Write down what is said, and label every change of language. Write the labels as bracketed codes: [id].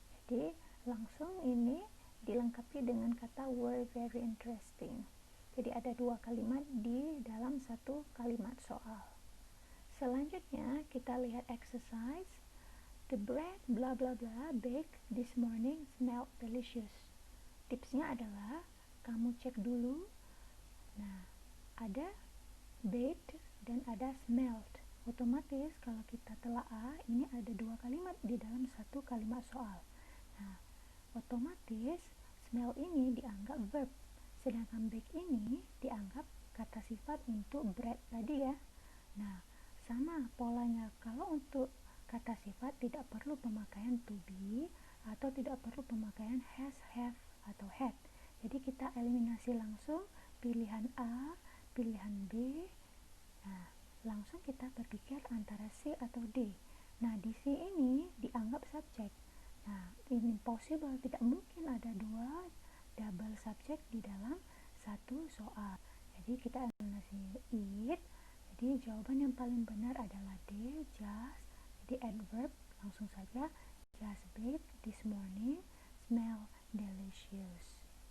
[id] Jadi, langsung ini dilengkapi dengan kata [en] were very interesting. [id] Jadi ada dua kalimat di dalam satu kalimat soal. Selanjutnya kita lihat exercise. [en] The bread blah blah blah baked this morning smelled delicious. [id] Tipsnya adalah kamu cek dulu. Nah, ada baked dan ada smelled. Otomatis kalau kita telaah, ini ada dua kalimat di dalam satu kalimat soal. Nah, otomatis smell ini dianggap verb, sedangkan bake ini dianggap kata sifat untuk bread tadi ya. Nah, sama polanya. Kalau untuk kata sifat tidak perlu pemakaian to be atau tidak perlu pemakaian has, have, atau had. Jadi kita eliminasi langsung pilihan A, pilihan B. Nah, langsung kita berpikir antara C atau D. Nah, di C ini dianggap subjek. Nah, ini impossible, tidak mungkin ada dua double subjek di dalam satu soal. Jadi kita eliminasi it. Jadi jawaban yang paling benar adalah D, just. [en] Jadi adverb [id] langsung saja, [en] just baked this morning, smell delicious.